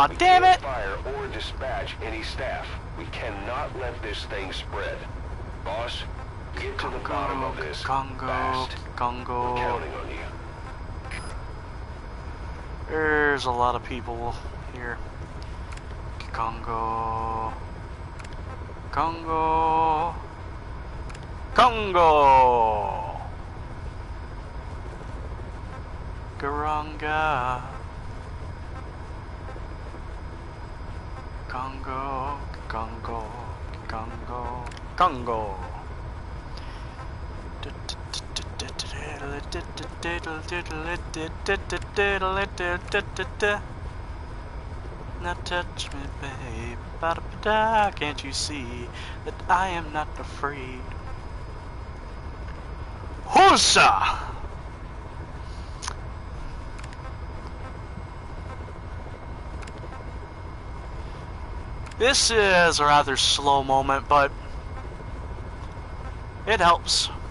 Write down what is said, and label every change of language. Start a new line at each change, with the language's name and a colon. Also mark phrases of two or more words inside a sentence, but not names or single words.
English: we damn can't it! fire or dispatch any staff. We cannot let this thing spread. Boss, get to the bottom of this fast. We're Congo. counting on you. There's a lot of people here. Congo. Congo. Congo. Garanga. Congo. Congo. Congo. Congo. Now touch me, babe. Ba-da-ba-da. Can't you see that I am not afraid? Hussa! This is a rather slow moment, but it helps.